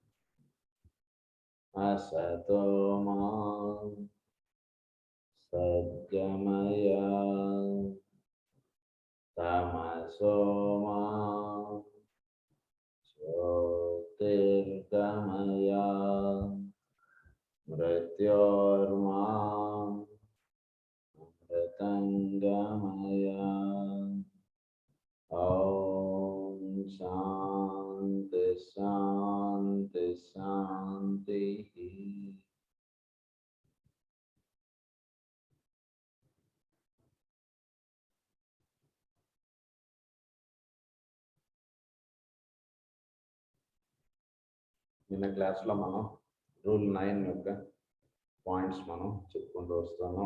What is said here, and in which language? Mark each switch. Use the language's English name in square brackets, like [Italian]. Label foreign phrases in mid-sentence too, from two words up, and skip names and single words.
[Sanskrit] असतो मा सद्गमय तमसो मा ज्योतिर्गमय मृत्योर्मा अमृतङ्गमय. ॐ शान्ति शान्ति शान्ति. [Telugu] నిన్న క్లాస్లో మనం రూల్ 9 యొక్క పాయింట్స్ మనం చెప్పుకుంటూ వస్తున్నాం.